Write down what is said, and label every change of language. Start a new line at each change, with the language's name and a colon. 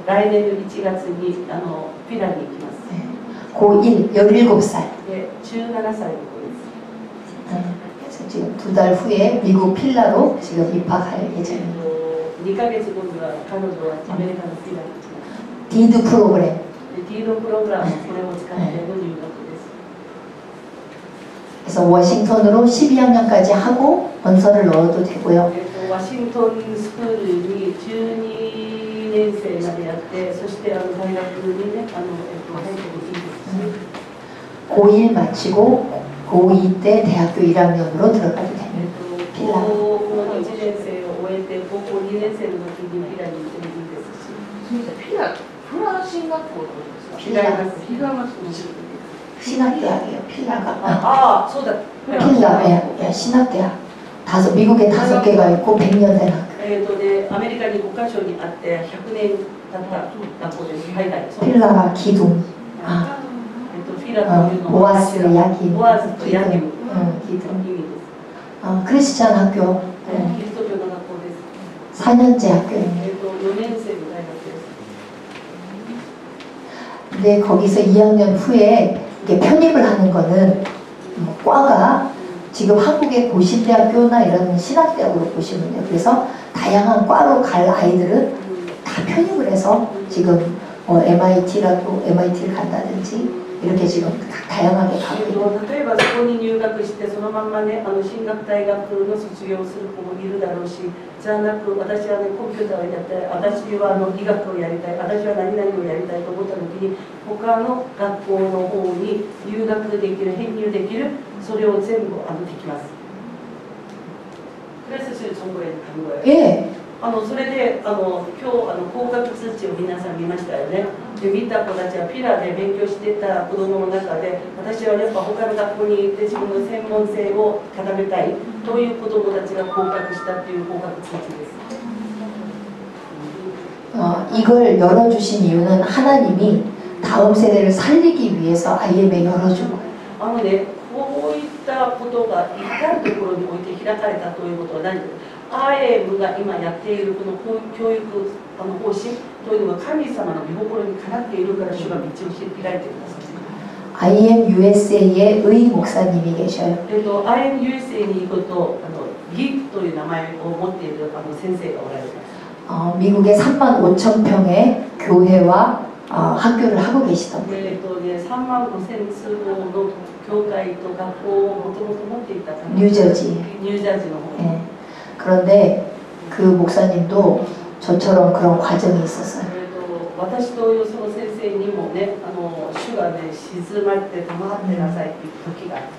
Japanese: 来年の1月にフィラに行きます。
Korean: 고1 17살.
Japanese: で17歳の子です。
Korean: 그래서 지금 2달 후에 미국 필라로 지금 입학할 예정입니다.
Japanese: 2ヶ月後には彼女はアメリカのフィラに行きます。
Korean: 디드 프로그램.
Japanese: でディードプログラム、これを使っての入学です。
Korean: 그래서 워싱턴으로 12학년까지 하고 원서를 넣어도 되고요.
Japanese: ワシントンスクールに12年生までやって、そして大学にね、入ってもいいですし、
Korean: 고1 마치고 고2 때 대학교 1학년으로 들어가도 됩니다.
Japanese: 高校の1年生を終えて、高校2年生の時にフィラに行ってもいいですし、すみません、フラ進学校ってことですか？違います。違います。
Korean: 신학대학이에요. 필라가.
Japanese: そうだ。
Korean: 필라, 예, 신학대학. 미국에 5개가 있고 100년 된 학교.
Japanese: アメリカに5カ所にあって100年経った学校です。はいはい。そうです。
Korean: 필라가 기둥.
Japanese: フィラというのは
Korean: 오아스 야긴.
Japanese: オアズとヤギム
Korean: 기둥.
Japanese: の意味です。
Korean: 크리스찬 학교.
Japanese: キリスト教の学校です。
Korean: 4년제 학교입니다.
Japanese: 4年生の大学です。
Korean: 근데 거기서 2학년 후에 이게 편입을 하는 거는 과가 지금 한국의 고신대학교나 이런 신학대학으로 보시면 돼요. 그래서 다양한 과로 갈 아이들은 다 편입을 해서 지금 MIT라도 MIT를 간다든지 이렇게 지금 다양하게 가고 있는.
Japanese: 例えばそこに入学してそのまんまね進学大学の卒業する子もいるだろうし、じゃなく私はねコンピューターをやりたい、私は医学をやりたい、私は何々をやりたいと思った時に他の学校の方に留学できる、編入できる、それを全部できます。クラスするそのぐらいの単語や。ええ。それで今日合格通知を皆さん見ましたよね。で見た子たちはピラで勉強してた子供の中で、私はやっぱ他の学校に行って自分の専門性を固めたいという子供たちが合格したっていう合格通知です。
Korean: 이걸 열어주신 이유는 하나님이 다음 세대를 살리기 위해서 IM에 열어준 거예요.
Japanese: ね、こういったことが至るところにおいて開かれたということは何ですか。 IM が今やっているこの教育方針というのが神様の御心にかなっているから主が道を開いています。
Korean: IM USA의 의 목사님이 계셔요.
Japanese: IM USAに行くとギという名前を持っている先生がおられます。
Korean: 미국의 35,000평의 교회와 학교를 하고 계시던
Japanese: 3万5,000数の教会と学校をもともと持っていた
Korean: 뉴저지.
Japanese: ニュージャージーの方に。
Korean: 예. 그런데 그 목사님도 저처럼 그런 과정이 있었어요.
Japanese: 私というその先生にもね、主がね、静まって黙ってなさいっていう時がある。